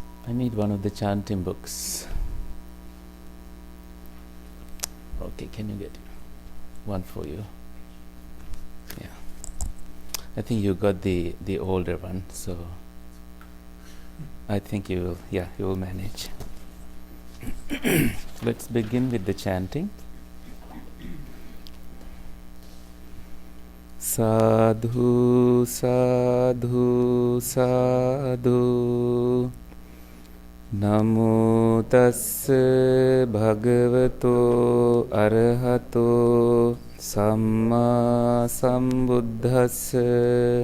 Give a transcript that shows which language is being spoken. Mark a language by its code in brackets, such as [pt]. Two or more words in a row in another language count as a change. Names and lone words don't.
[en] I need one of the chanting books. Okay, can you get one for you? Yeah. I think you got the older one, so I think you will manage. Let's begin with the chanting. [pi] Sadhu, sadhu, sadhu. Namo tassa bhagavato arahato samma sambuddhassa.